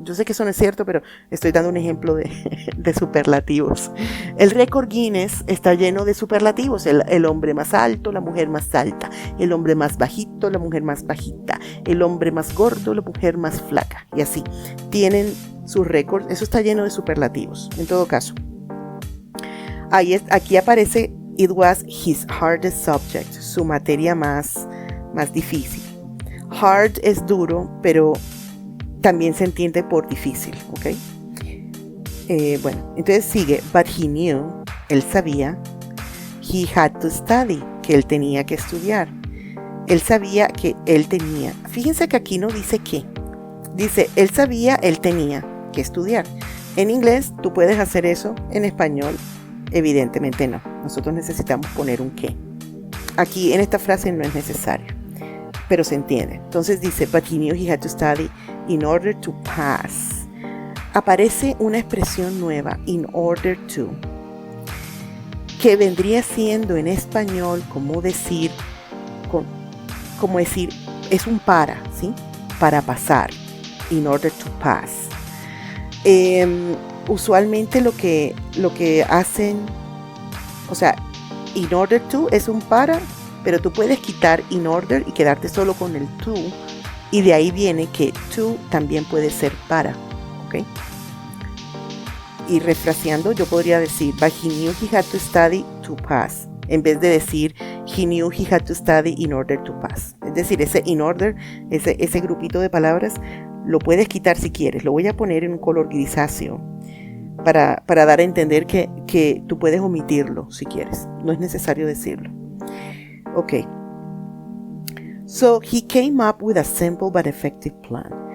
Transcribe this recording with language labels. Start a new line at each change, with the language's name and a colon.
Spanish: Yo sé que eso no es cierto, pero estoy dando un ejemplo de superlativos. El récord Guinness está lleno de superlativos. El hombre más alto, la mujer más alta. El hombre más bajito, la mujer más bajita. El hombre más gordo, la mujer más flaca. Y así. Tienen sus récords. Eso está lleno de superlativos. En todo caso. Aquí aparece
English: it was his hardest subject.
Spanish: Su materia más difícil. Hard es duro, pero también se entiende por difícil, ¿ok? Bueno, entonces sigue,
English: but he knew,
Spanish: él sabía,
English: he had to study,
Spanish: que él tenía que estudiar. Él sabía que él tenía. Fíjense que aquí no dice qué. Dice, él sabía, él tenía que estudiar. En inglés, tú puedes hacer eso, en español, evidentemente no. Nosotros necesitamos poner un qué. Aquí en esta frase no es necesario, pero se entiende. Entonces dice,
English: but he knew he had to study in order to pass.
Spanish: Aparece una expresión nueva,
English: in order to,
Spanish: que vendría siendo en español como decir, es un para, ¿sí? Para pasar,
English: in order to pass.
Spanish: Usualmente lo que hacen, o sea, in order to es un para, pero tú puedes quitar in order y quedarte solo con el to, y de ahí viene que to también puede ser para, ¿ok? Y refraseando, yo podría decir,
English: but he knew he had to study to pass,
Spanish: en vez de decir,
English: he knew he had to study in order to pass.
Spanish: Es decir, ese in order, ese grupito de palabras, lo puedes quitar si quieres. Lo voy a poner en un color grisáceo para dar a entender que tú puedes omitirlo si quieres. No es necesario decirlo. Ok.
English: So he came up with a simple but effective plan.